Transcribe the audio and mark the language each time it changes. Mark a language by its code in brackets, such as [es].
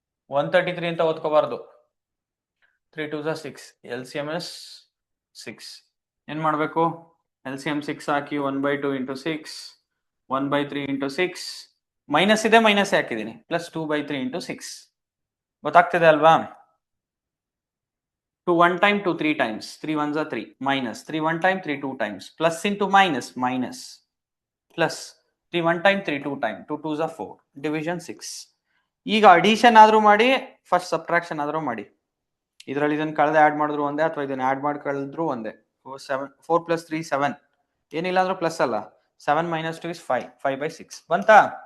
[kn] 133 ಅಂತ ಓದ್ಕೋಬಾರ್ದು. 3 2s are 6. [en] LCM is 6. [kn] ಏನ್ ಮಾಡ್ಬೇಕು, LCM 6 ಹಾಕಿ 1/2 × 6, 1/3 × 6, ಮೈನಸ್ ಇದೆ, ಮೈನಸ್ ಹಾಕಿದ್ದೀನಿ, ಪ್ಲಸ್ 2/3 ಇಂಟು 6 ಗೊತ್ತಾಗ್ತಿದೆ ಅಲ್ವಾ? [en] 2 1 time, 2 3 times, 3 1s are 3, minus 3 1 time, 3 2 times, plus into minus, minus, plus 3 1 time, 3 2 time, 2 2s are 4, division 6. [kn] ಈಗ addition ಆದ್ರೂ ಮಾಡಿ, ಫಸ್ಟ್ ಸಬ್ಟ್ರಾಕ್ಷನ್ ಆದ್ರೂ ಮಾಡಿ. ಇದರಲ್ಲಿ ಇದನ್ನ ಕಳೆದ ಆಡ್ ಮಾಡಿದ್ರು ಒಂದೇ, ಅಥವಾ ಇದನ್ನ ಆಡ್ ಮಾಡಿ ಕಳೆದ್ರು ಒಂದೇ. [en] 4 plus 3 7, [kn] ಏನಿಲ್ಲ ಅಂದ್ರೂ [en] Plus ಅಲ್ಲ. 7 minus 2 is 5, 5/6 [kn] ಬಂತಾ?